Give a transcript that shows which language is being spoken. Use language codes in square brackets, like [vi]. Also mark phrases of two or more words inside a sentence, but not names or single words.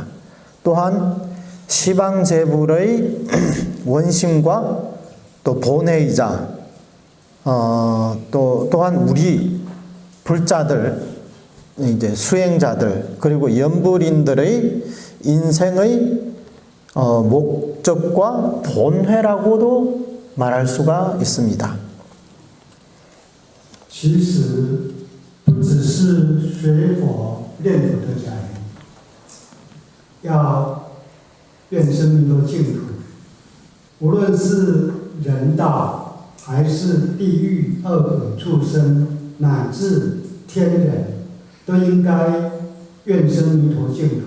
[ko] 또한 시방제불의 원심과 또 본회이자 또한 우리 불자들, 이제 수행자들, 그리고 연불인들의 인생의 목적과 본회라고도 말할 수가 있습니다. [zh] 其实不只是学佛念佛的人要愿生弥陀净土，无论是人道还是地狱恶鬼畜生乃至天人，都应该愿生弥陀净土。